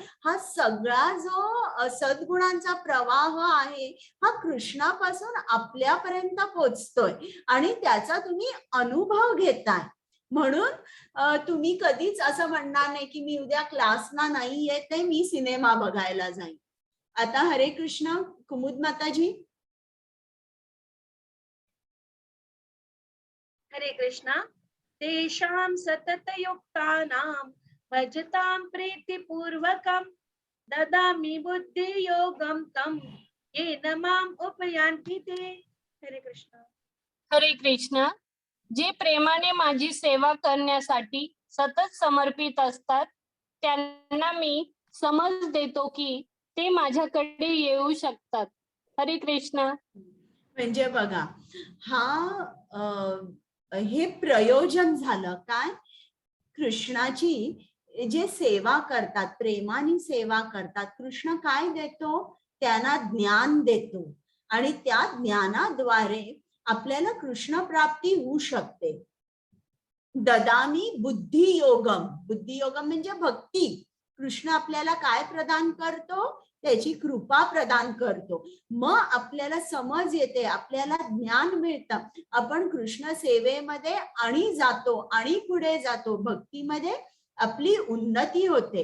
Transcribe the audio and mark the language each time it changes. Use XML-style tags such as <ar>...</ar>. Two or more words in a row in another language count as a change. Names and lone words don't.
<mr>हा सगळा जो सद्गुणांचा प्रवाह आहे हा कृष्णापासून आपल्यापर्यंत पोचतोय आणि त्याचा तुम्ही अनुभव घेताय. म्हणून तुम्ही कधीच असं म्हणणार नाही की मी उद्या क्लासला नाही येते, मी सिनेमा बघायला जाईन. आता हरे कृष्ण कुमुद माताजी. हरे कृष्णा.</mr> <sa>तेषां सततयुक्तानां भजतां प्रीतिपूर्वकं ददामि बुद्धियोगं तं येन माम् उपयान्ति ते.</sa> <mr>हरे कृष्ण. हरे कृष्ण. जे प्रेमाने माझी सेवा करण्यासाठी सतत समर्पित असतात त्यांना मी समज देतो की ते माझ्याकडे येऊ शकतात. हरे कृष्ण. म्हणजे बघा, हा हे प्रयोजन झालं काय? कृष्णाची जे सेवा करतात, प्रेमाने सेवा करतात, कृष्ण काय देतो? त्यांना ज्ञान देतो आणि त्या ज्ञानाद्वारे आपल्याला कृष्ण प्राप्ती होऊ शकते.</mr> <sa>ददामी बुद्धियोगम.</sa> <mr>बुद्धियोगम म्हणजे भक्ती. कृष्ण आपल्याला काय प्रदान करतो? त्याची कृपा प्रदान करतो. मग आपल्याला समज येते, आपल्याला ज्ञान मिळतं, आपण कृष्ण सेवेमध्ये आणि जातो आणि पुढे जातो, भक्तीमध्ये आपली उन्नती होते.</mr>